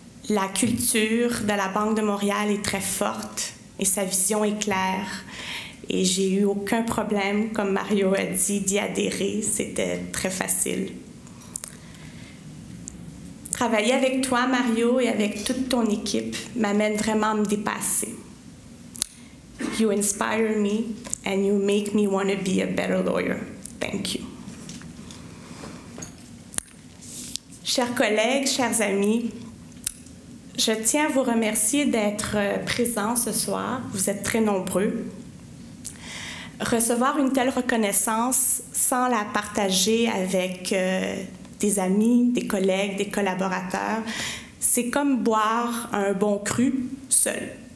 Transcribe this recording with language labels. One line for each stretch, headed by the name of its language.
French: La culture de la Banque de Montréal est très forte et sa vision est claire. Et j'ai eu aucun problème, comme Mario a dit, d'y adhérer. C'était très facile. Travailler avec toi, Mario, et avec toute ton équipe m'amène vraiment à me dépasser.
English: You inspire me and you make me want to be a better lawyer. Thank you.
French: Chers collègues, chers amis, je tiens à vous remercier d'être présents ce soir. Vous êtes très nombreux. Recevoir une telle reconnaissance sans la partager avec des amis, des collègues, des collaborateurs, c'est comme boire un bon cru seul.